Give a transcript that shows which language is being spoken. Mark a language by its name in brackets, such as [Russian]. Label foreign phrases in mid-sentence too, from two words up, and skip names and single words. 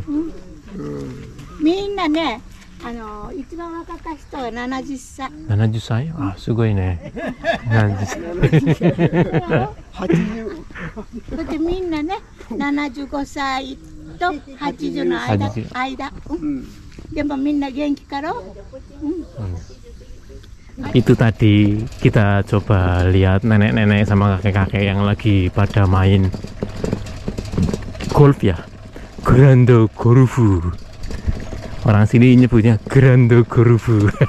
[Japanese] みんなね、一番若か人は70歳。 70歳？あ、すごいね。70歳。 80。そしてみんなね、75歳と80の間。でもみんな元気から。 [Indonesian] Itu tadi kita coba lihat nenek-nenek sama kakek-kakek yang lagi pada main golf ya. Grando Gorufu. Orang sini nyebutnya Grando Gorufu.